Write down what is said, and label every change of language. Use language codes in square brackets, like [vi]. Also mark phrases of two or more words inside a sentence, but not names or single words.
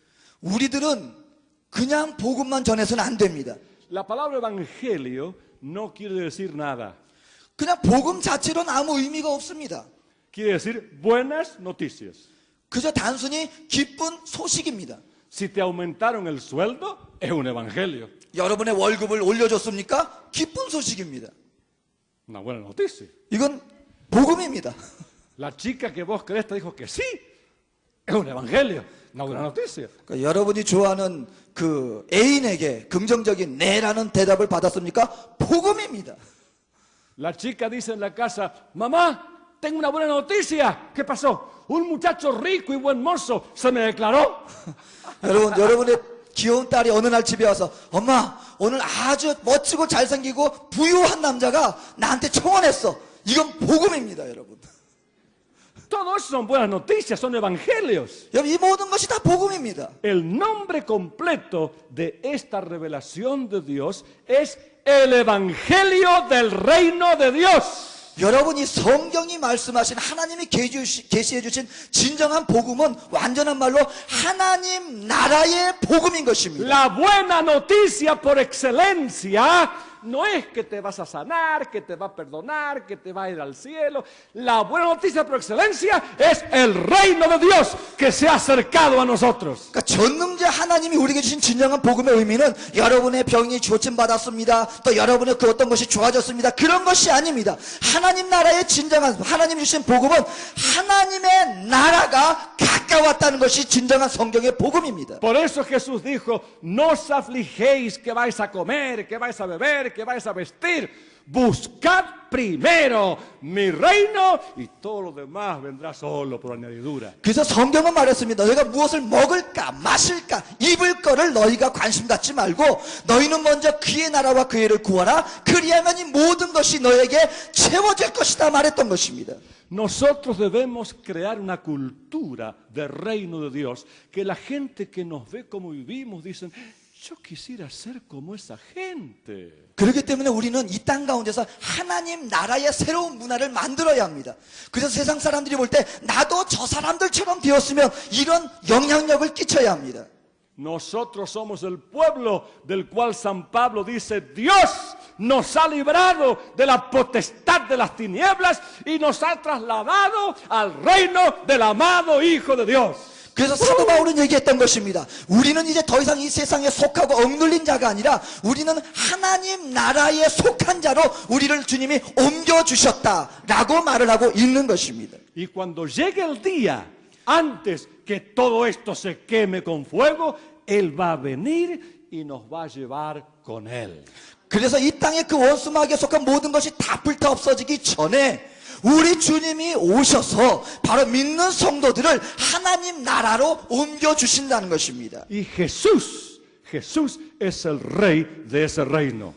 [ko] 우리들은 그냥 복음만 전해서는 안 됩니다. [es] La palabra Evangelio no quiere decir nada. [ko] 그냥 복음 자체로는 아무 의미가 없습니다. [es] Quiere decir buenas noticias. [ko] 그저 단순히 기쁜 소식입니다. [es] Si te aumentaron el sueldo, es un evangelio. [ko] 여러분의 월급을 올려줬습니까? 기쁜 소식입니다. [es] Una buena noticia. [ko] 이건 복음입니다. [es] La chica que vos querés te dijo que sí, es un evangelio. Una buena noticia. [ko] 그러니까 여러분이 좋아하는 그 애인에게 긍정적인 네라는 대답을 받았습니까? 복음입니다. [es] La chica dice en la casa, mamá, tengo una buena noticia. ¿Qué pasó? Un muchacho rico y buen mozo se me declaró. [ko] 여러분의 귀여운 딸이 어느 날 집에 와서 엄마 오늘 아주 멋지고 잘생기고 부유한 남자가 나한테 청혼했어. 이건 복음입니다, 여러분. [es] Todo eso son buenas noticias, son evangelios. [ko] 여러분 이 모든 것이 다 복음입니다. [es] El nombre completo de esta revelación de Dios es el evangelio del reino de Dios. [ko] 여러분 이 성경이 말씀하신 하나님이 계시해 주신 진정한 복음은 완전한 말로 하나님 나라의 복음인 것입니다. [es] La buena noticia por excelencia no es que te vas a sanar, que te va a perdonar, que te va a ir al cielo. La buena noticia por excelencia es el reino de Dios que se ha acercado a nosotros. [ko] 그러니까 전능자 하나님이 우리에게 주신 진정한 복음의 의미는 여러분의 병이 고침받았습니다. 또 여러분의 그 어떤 것이 좋아졌습니다. 그런 것이 아닙니다. 하나님 나라의 진정한 하나님이 주신 복음은 하나님의 나라가 가까웠다는 것이 진정한 성경의 복음입니다. [es] Por eso Jesús dijo, no os afligéis que vais a comer, que vais a beber, que vais a vestir. Buscad primero mi reino y todo lo demás vendrá solo por añadidura. [ko] 그래서 성경은 말했습니다. 너희가 무엇을 먹을까 마실까 입을 거를 너희가 관심 갖지 말고 너희는 먼저 그의 나라와 그의 의를 구하라. 그리하면 이 모든 것이 너에게 채워질 것이다 말했던 것입니다. [es] Nosotros debemos crear una cultura del reino de Dios, que la gente que nos ve como vivimos dicen, yo quisiera ser como esa gente. [ko] 그렇기 때문에 우리는 이 땅 가운데서 하나님 나라의 새로운 문화를 만들어야 합니다. 그래서 세상 사람들이 볼 때 나도 저 사람들처럼 되었으면 이런 영향력을 끼쳐야 합니다. [es] Nosotros somos el pueblo del cual San Pablo dice, Dios nos ha librado de la potestad de las tinieblas y nos ha trasladado al reino del amado Hijo de Dios. [ko] 그래서 사도 바울은 얘기했던 것입니다. 우리는 이제 더 이상 이 세상에 속하고 억눌린 자가 아니라 우리는 하나님 나라에 속한 자로 우리를 주님이 옮겨주셨다라고 말을 하고 있는 것입니다. [es] Y cuando llegue el día, antes que todo esto se queme con fuego, Él va a venir y nos va a llevar con Él. [ko] 그래서 이 땅의 그 원수마귀에 속한 모든 것이 다 불타 없어지기 전에 우리 주님이 오셔서 바로 믿는 성도들을 하나님 나라로 옮겨주신다는 것입니다. [es] Y Jesús es el rey de ese reino.